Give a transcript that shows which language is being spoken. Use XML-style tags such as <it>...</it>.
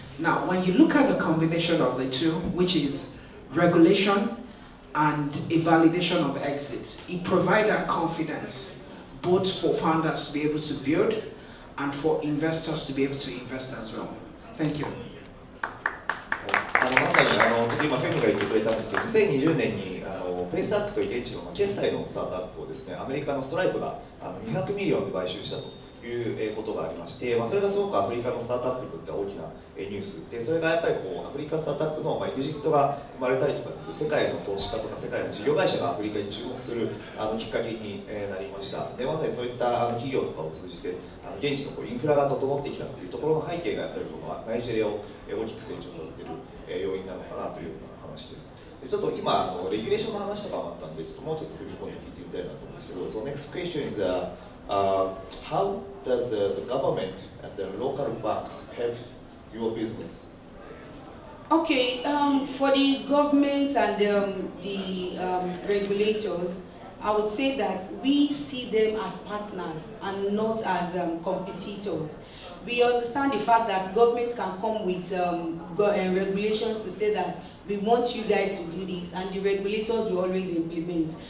<en>Now, when you look at the combination of the two, which is regulation and a validation of exit, it provides that confidence both for founders to be able to build and for investors to be able to invest as well. Thank you.</en> <ja>まさに今、フェミが言ってくれたんですけど、2020年にペイスタックという現地の決済のスタートアップをですね、アメリカのストライプが200ミリオンで買収したということがありまして、それがすごくアフリカのスタートアップにとっては大きなニュースで、それがやっぱりアフリカスタートアップのエグジットが生まれたりとかですね、世界の投資家とか世界の事業会社がアフリカに注目するきっかけになりました。で、まさにそういった企業とかを通じて現地のインフラが整ってきたというところの背景がやっぱりナイジェリアを大きく成長させている要因なのかなという話です。ちょっと今レギュレーションの話とかもあったんで、もうちょっと踏み込んで聞いてみたいなと思うんですけど、</ja> <en>So next question is how does the government and the local banks help your business? Okay, for the government and the regulators, I would say that we see them as partners and not as competitors. We understand the fact that government can come with regulations to say that we want you guys to do this, and the regulators will always implement.</en>